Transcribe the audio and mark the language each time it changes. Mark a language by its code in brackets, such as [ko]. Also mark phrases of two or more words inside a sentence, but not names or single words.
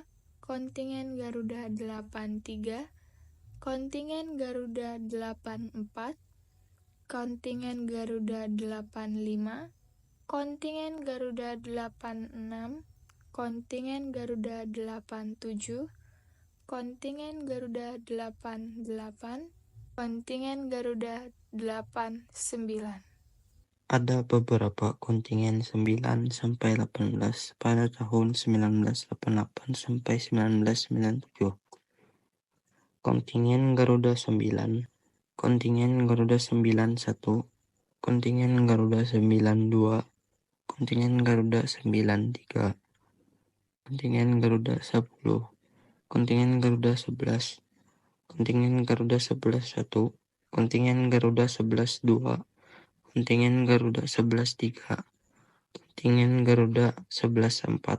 [id] kontingen Garuda 83, kontingen Garuda 84, kontingen Garuda 85, kontingen Garuda 86, kontingen Garuda 87, kontingen Garuda 88, kontingen Garuda 89. Ada beberapa kontingen 9 sampai 18 pada tahun 1988 sampai 1997. Kontingen Garuda 9, kontingen Garuda 91, kontingen Garuda 92, kontingen Garuda 93, kontingen Garuda 10, kontingen Garuda 11, kontingen Garuda 11 1, kontingen Garuda 11 2, kontingen Garuda 11 3, kontingen Garuda 11 4,